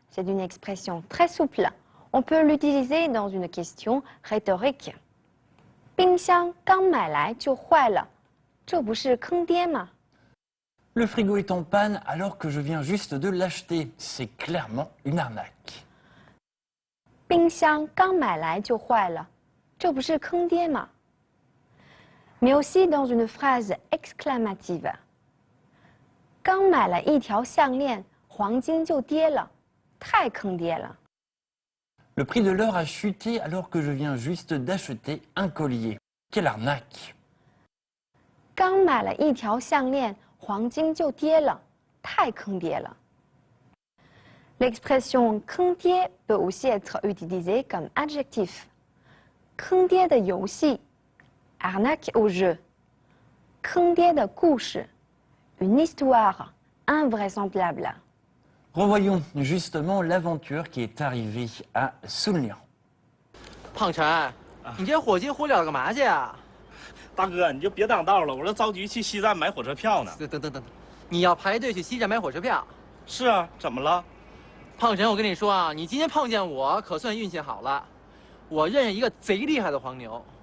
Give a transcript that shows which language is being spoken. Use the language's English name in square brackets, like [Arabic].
[French] C'est une expression très souple. On peut l'utiliser dans une question rhétorique. [Chinese] 冰箱刚买来就坏了，这不是坑爹吗？ [French] Le frigo est en panne alors que je viens juste de l'acheter. C'est clairement une arnaque. [Chinese] 冰箱刚买来就坏了，这不是坑爹吗？ [French] Mais aussi dans une phrase exclamative. [Chinese] 刚买了一条项链，黄金就跌了，太坑爹了。 [French] Le prix de l'or a chuté alors que je viens juste d'acheter un collier. Quelle arnaque! [Chinese] 刚买了一条项链，黄金就跌了，太坑爹了。 [French] L'expression 坑爹 peut aussi être utilisée comme adjectif. [Chinese] 坑爹的游戏 [French] arnaque au jeu. [Chinese] 坑爹的故事 [French] une histoire invraisemblable. Revoyons justement l'aventure qui est arrivée à Sunlian. [Chinese] 胖晨，你这火急火燎干嘛去啊？大哥，你就别挡道了，我这着急去西站买火车票呢。等，你要排队去西站买火车票？是啊，怎么了？胖晨，我跟你说啊，你今天碰见我可算运气好了，我认识一个贼厉害的黄牛。